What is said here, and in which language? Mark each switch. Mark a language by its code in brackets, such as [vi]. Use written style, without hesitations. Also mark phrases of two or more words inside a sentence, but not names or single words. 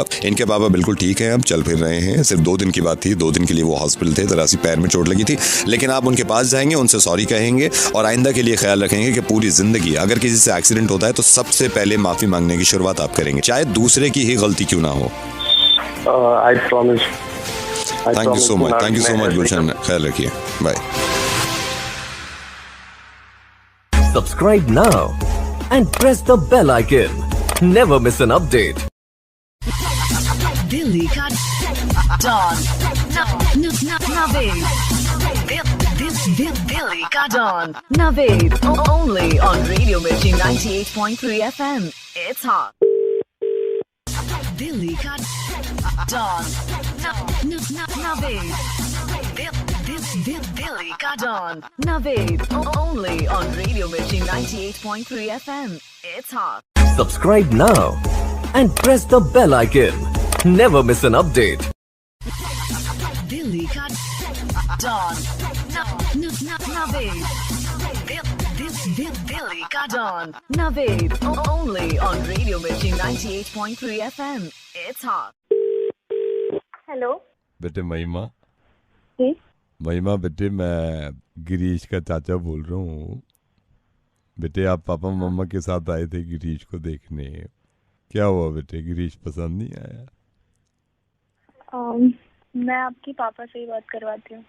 [hi] इनके पापा बिल्कुल ठीक है, अब चल फिर रहे हैं, सिर्फ 2 दिन की बात थी, 2 दिन के लिए वो हॉस्पिटल थे, जरा सी पैर में चोट लगी थी, लेकिन आप उनके पास जाएंगे, उनसे सॉरी कहेंगे और आइंदा के लिए ख्याल रखेंगे कि पूरी जिंदगी अगर किसी से एक्सीडेंट होता है तो सबसे पहले माफी मांगने की शुरुआत आप करेंगे, चाहे दूसरे की ही गलती क्यों ना हो। [en] I promise. thank you so much, thank you so much गुलशन, [hi] ख्याल रखिए, बाय। [en] Subscribe now and press the bell icon. Never miss an update. Delhi ka Dawn. Naveed. Delhi ka Dawn. Naveed. Only on Radio Mirchi 98.3 FM. It's hot. Delhi ka Dawn. Naveed. Delhi ka Dawn. Naveed. Only on Radio Mirchi 98.3 FM. It's hot. Subscribe now and press the bell icon. Never miss an update. Delhi ka Dawn. Naveed. Delhi ka Dawn. Naveed. Only on Radio Mirchi 98.3 FM. It's hot. [hi] हेलो बेटे महिमा, जी। महिमा बेटे मैं गिरीश का चाचा बोल रहा हूँ। बेटे आप पापा मम्मा के साथ आए थे गिरीश को देखने, क्या हुआ बेटे, गिरीश पसंद नहीं आया? मैं आपके पापा से ही बात करवाती हूँ।